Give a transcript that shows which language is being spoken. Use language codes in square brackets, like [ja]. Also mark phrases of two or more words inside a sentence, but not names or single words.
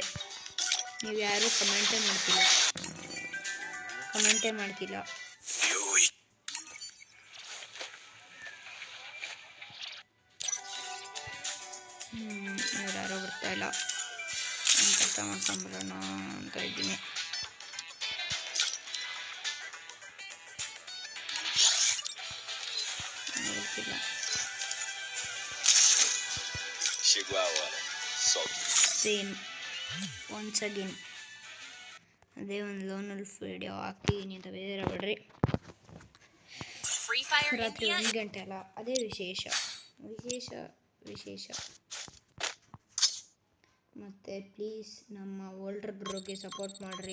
[kn] ನೀವು ಯಾರೂ ಕಮೆಂಟೇ ಮಾಡ್ತಿಲ್ಲ. ಯಾರೋ ಬರ್ತಾ ಇಲ್ಲ. ಅರ್ಥ ಮಾಡ್ಕೊಂಬರೋಣ ಅಂತ ಇದ್ದೀನಿ. ಗೊತ್ತಿಲ್ಲ. [pt] Chegou a hora. Solte. [en] same once again [kn] ಅದೇ ಒಂದು [en] lone wolf video [kn] ಹಾಕ್ತೀನಿ ಅಂತ ಬೇರೆ ರಾತ್ರಿ 1 ಗಂಟೆ ಅಲ್ಲ, ಅದೇ ವಿಶೇಷ. ಮತ್ತು ಪ್ಲೀಸ್ ನಮ್ಮ [en] older bro-ge [kn] ಸಪೋರ್ಟ್ ಮಾಡಿರಿ.